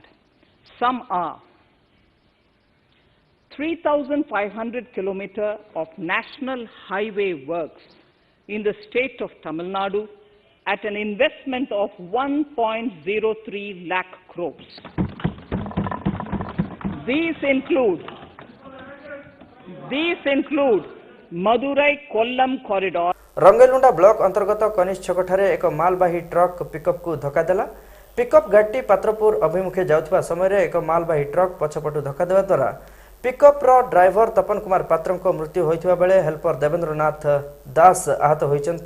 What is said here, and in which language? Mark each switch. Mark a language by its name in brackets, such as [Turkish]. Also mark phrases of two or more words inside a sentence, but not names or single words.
[English] Some are 3,500 kilometers of national highway works in the state of Tamil Nadu at an investment of 1.03 lakh crores. These include Madurai-Kollam corridor. [Odia] ରଙ୍ଗେଲୁଣ୍ଡା ବ୍ଲକ ଅନ୍ତର୍ଗତ କନିଷ୍ଠ ଛକଠାରେ ଏକ ମାଲବାହୀ ଟ୍ରକ ପିକଅପ କୁ ଧକ୍କା ଦେଲା। ପିକଅପ ଗାଡ଼ି ପାତ୍ରପୁର ଅଭିମୁଖେ ଯାଉଥିବା ସମୟ ରେ ଏକ ମାଲବାହୀ ଟ୍ରକ ପଛପଟୁ ଧକ୍କା ଦେବା ଦ୍ୱାରା ପିକଅପ ର ଡ୍ରାଇଭର ତପନ କୁମାର ପାତ୍ରଙ୍କ ମୃତ୍ୟୁ ହୋଇଥିବା ବେଳେ ହେଲ୍ପର ଦେବେନ୍ଦ୍ରନାଥ ଦାସ ଆହତ ହୋଇଛନ୍ତି।